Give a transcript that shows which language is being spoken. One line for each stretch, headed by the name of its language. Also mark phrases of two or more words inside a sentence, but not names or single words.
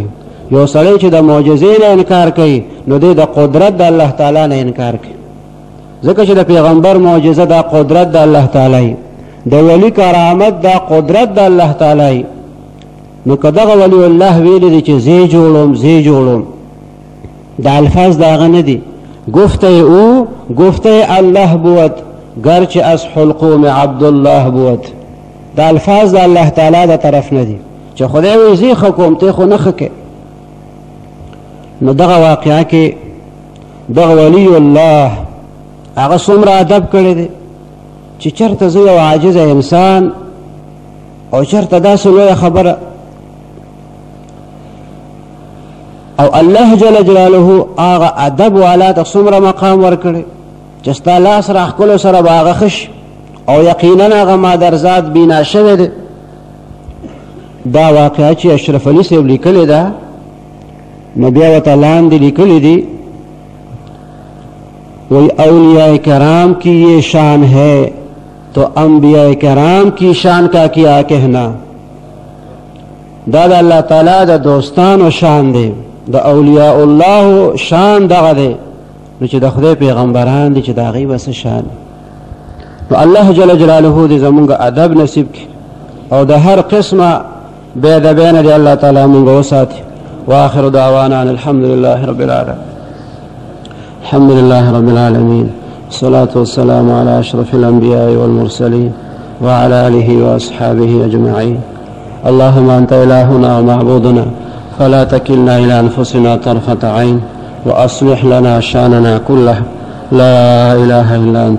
Pashto: یو سړی چې د معجزې نه انکار کوي، نو دی د قدرت د الله تعالی نه انکار کوي. ځکه چې د پیغمبر معجزه دا قدرت د الله تعالی، د ولی کرامت دا قدرت د الله تعالی. نو که دغه ولی الله ویلی دی چې زه جوړوم، زه جوړوم، دا الفاظ د هغه نه دي.
Persian: گفته او گفته الله بود، گرچه از حلقوم عبدالله بود.
Pashto: دا الفاظ د الله تعالی د طرف نه دي چې خدای وایي زه ښه کوم، ته خو نه ښه کوې. نو دغه واقعه کې دغه ولی الله هغه څومره ادب کړی دی چې چېرته زه یو عاجزه انسان او چېرته داسې لویه خبره، او الله
Arabic: جل جلاله
Pashto: هغه ادب والا ته څومره مقام ورکړی چې ستا لاس راښکلو سره به هغه ښه شي، او یقینا هغه مادرزاد بینا شوی دی. دا واقعه چې اشرف علي صاحب لیکلې ده، نو بیا ورته لاندې لیکلي دي،
Urdu: وہی اولیاء کرام کی یہ شان ہے تو انبیاء کرام کی شان کا کیا کہنا.
Pashto: دا د الله تعالی د دوستانو شان دی، د اولیاء الله شان دغه دی. نو چې د خدای پیغمبران دي چې د هغوی به څه شان. نو الله
Arabic: جل جلاله
Pashto: دې زمونږ ادب نصیب کړي او د هر قسمه بې ادبۍ نه دې الله تعالی مونږ وساتي.
Arabic: واخر دعوانا ان الحمد لله رب العالمين. الحمد لله رب العالمين، الصلاة والسلام على أشرف الأنبياء والمرسلين وعلى آله وأصحابه أجمعين. اللهم أنت إلهنا ومعبودنا، فلا تكلنا إلى أنفسنا طرفة عين، وأصلح لنا شأننا كله، لا إله إلا أنت.